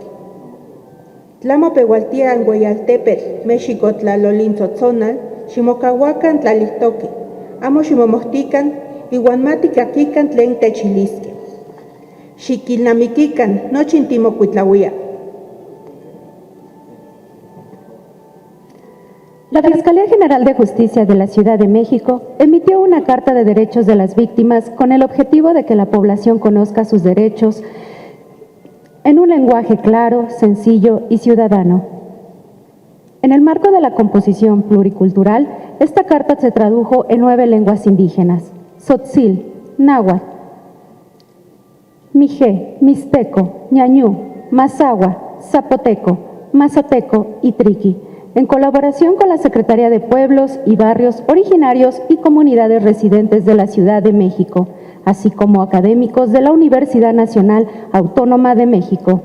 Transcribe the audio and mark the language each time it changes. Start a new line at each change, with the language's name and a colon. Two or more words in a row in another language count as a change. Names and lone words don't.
Nahuatl languages: Tlamopeualtia Angueyaltepetl, México tlalolintzotzonal, ximocahuacan tlalihtoque, amo ximomohtican, iuan matikakikan tlen techilisque. Xiquilnamiquican, nochin timocuitlauia.
Spanish: La Fiscalía General de Justicia de la Ciudad de México emitió una Carta de Derechos de las Víctimas con el objetivo de que la población conozca sus derechos en un lenguaje claro, sencillo y ciudadano. En el marco de la composición pluricultural, esta carta se tradujo en 9 lenguas indígenas: tzotzil, náhuatl, mije, mixteco, ñañú, mazahua, zapoteco, mazateco y triqui, en colaboración con la Secretaría de Pueblos y Barrios Originarios y Comunidades Residentes de la Ciudad de México, así como académicos de la Universidad Nacional Autónoma de México.